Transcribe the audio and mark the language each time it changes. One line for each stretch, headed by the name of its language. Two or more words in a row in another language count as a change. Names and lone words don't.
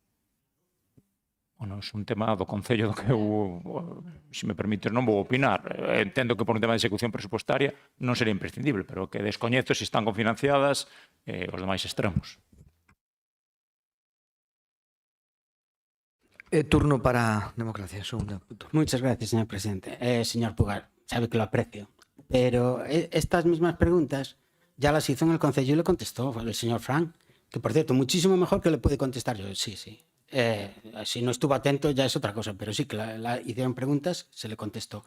Galician: Bueno, é un tema do Concello do que eu, se me permites, non vou opinar. Entendo que por un tema de execución presupuestaria non sería imprescindible, pero que descoñezo se están cofinanciadas os demais extremos. Turno para Democracia, segunda.
Spanish: Muchas gracias, señor presidente. Señor Puga, sabe que lo aprecio. Pero estas mismas preguntas ya las hizo en el Concello y le contestó el señor Frank, que por cierto, muchísimo mejor que le puede contestar yo. Sí, sí. Si no estuvo atento ya es otra cosa, pero sí que la hicieron preguntas, se le contestó.